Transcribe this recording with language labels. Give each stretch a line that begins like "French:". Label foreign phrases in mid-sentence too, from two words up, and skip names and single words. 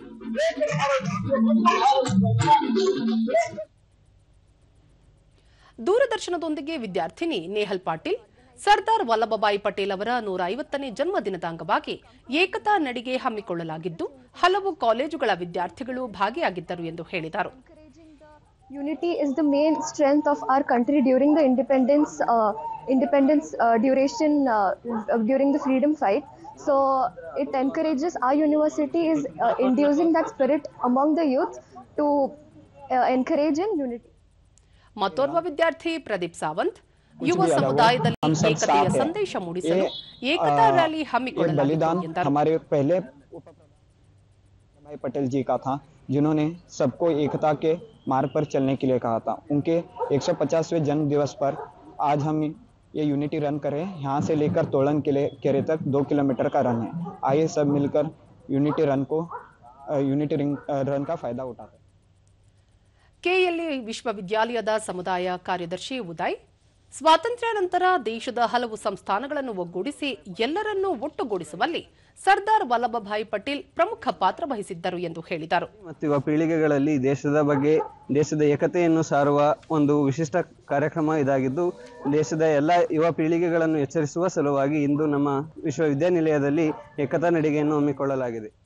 Kannada: ದೂರದರ್ಶನದೊಂದಿಗೆ ವಿದ್ಯಾರ್ಥಿನಿ ನೇಹಲ್ ಪಾಟೀಲ್, ಸರ್ದಾರ್ ವಲ್ಲಭಭಾಯಿ ಪಟೇಲ್ ಅವರ 150ನೇ ಜನ್ಮದಿನದ ಅಂಗವಾಗಿ ಏಕತಾ ನಡಿಗೆ ಹಮ್ಮಿಕೊಳ್ಳಲಾಗಿದ್ದು, ಹಲವು ಕಾಲೇಜುಗಳ ವಿದ್ಯಾರ್ಥಿಗಳು ಭಾಗಿಯಾಗಿದ್ದರು ಎಂದು ಹೇಳಿದರು.
English: Unity is the main strength of our country during the independence duration during the freedom fight. So it encourages, our university is inducing that spirit among the youth to encourage in unity.
Kannada: ಮತ್ತೋರ್ವ ವಿದ್ಯಾರ್ಥಿ ಪ್ರದೀಪ್ ಸಾವಂತ್, ಯುವ ಸಮುದಾಯದಲ್ಲಿ ಏಕತೆಯ ಸಂದೇಶ ಮೂಡಿಸಲು ಏಕತಾ ರ್ಯಾಲಿ ಹಮ್ಮಿಕೊಳ್ಳಲಾಗಿತ್ತು ಎಂದರು.
Hindi: हमारे पहले भाई पटेल जी का था, जिन्होंने सबको एकता के मार्ग पर चलने के लिए कहा था. उनके 150वें जन्म दिवस पर आज हम ये
English: unity run
Hindi: करें. यहाँ से लेकर तोड़न केरे तक 2 किलोमीटर का रन है. आइए सब मिलकर
English: unity run
Hindi: का फायदा उठाते हैं.
Kannada: ಕೆಎಲ್ಇ ವಿಶ್ವವಿದ್ಯಾಲಯದ ಸಮುದಾಯ ಕಾರ್ಯದರ್ಶಿ ಉದಯ್, ಸ್ವಾತಂತ್ರ್ಯ ನಂತರ ದೇಶದ ಹಲವು ಸಂಸ್ಥಾನಗಳನ್ನು ಒಗ್ಗೂಡಿಸಿ ಎಲ್ಲರನ್ನೂ ಒಟ್ಟುಗೂಡಿಸುವಲ್ಲಿ ಸರ್ದಾರ್ ವಲ್ಲಭಭಾಯಿ ಪಟೇಲ್ ಪ್ರಮುಖ ಪಾತ್ರ ವಹಿಸಿದ್ದರು ಎಂದು ಹೇಳಿದರು. ಮತ್ತು ಯುವ ಪೀಳಿಗೆಗಳಲ್ಲಿ ದೇಶದ ಬಗ್ಗೆ, ದೇಶದ ಏಕತೆಯನ್ನು ಸಾರುವ ಒಂದು ವಿಶಿಷ್ಟ ಕಾರ್ಯಕ್ರಮ ಇದಾಗಿದ್ದು, ದೇಶದ ಎಲ್ಲ ಯುವ ಪೀಳಿಗೆಗಳನ್ನು ಎಚ್ಚರಿಸುವ ಸಲುವಾಗಿ ಇಂದು ನಮ್ಮ ವಿಶ್ವವಿದ್ಯಾನಿಲಯದಲ್ಲಿ ಏಕತಾ ನಡಿಗೆಯನ್ನು ಹಮ್ಮಿಕೊಳ್ಳಲಾಗಿದೆ.